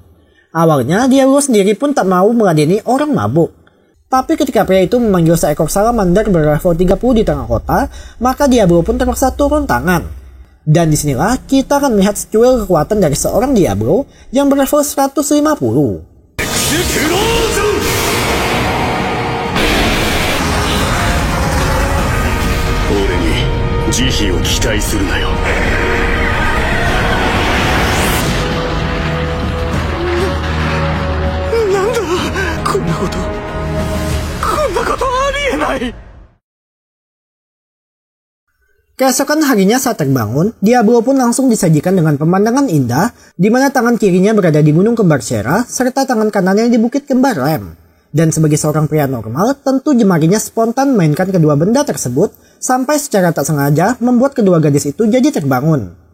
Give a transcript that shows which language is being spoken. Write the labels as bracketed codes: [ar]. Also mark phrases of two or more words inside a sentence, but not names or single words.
[id] Awalnya Diablo sendiri pun tak mau meladeni orang mabuk. Tapi ketika pria itu memanggil seekor salamander berlevel 30 di tengah kota, maka Diablo pun terpaksa turun tangan. Dan disinilah kita akan melihat secuil kekuatan dari seorang Diablo yang berlevel 150. [ja] 慈悲を期待するなよ。なんだこんなことありえない。 [id] Keesokan harinya saat terbangun, Diablo pun langsung disajikan dengan pemandangan indah di mana tangan kirinya berada di Gunung Kembar Shera serta tangan kanannya di Bukit Kembar Lem. Dan sebagai seorang pria normal, tentu jemarinya spontan memainkan kedua benda tersebut sampai secara tak sengaja membuat kedua gadis itu jadi terbangun.